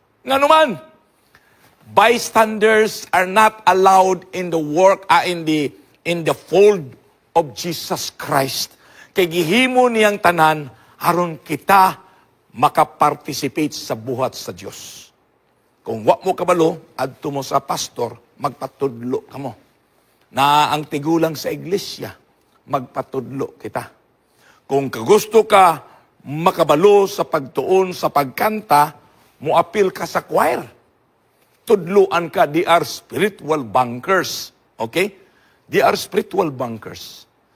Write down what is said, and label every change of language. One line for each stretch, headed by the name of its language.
English: Nganuman, bystanders are not allowed in the work in the fold of Jesus Christ.
Cebuano: Kay gihimo niyang tanan aron kita makaparticipate sa buhat sa Dios. Kung wa mo kabalo, adto mo sa pastor, magpatudlo kamo. Na ang tigulang sa iglesia, magpatudlo kita. Kung kagusto ka makabalo sa pagtuon sa pagkanta, muapil ka sa choir. Tudluan ka,
English: they are spiritual bankers.
Cebuano: Okay?
English: They are spiritual bankers.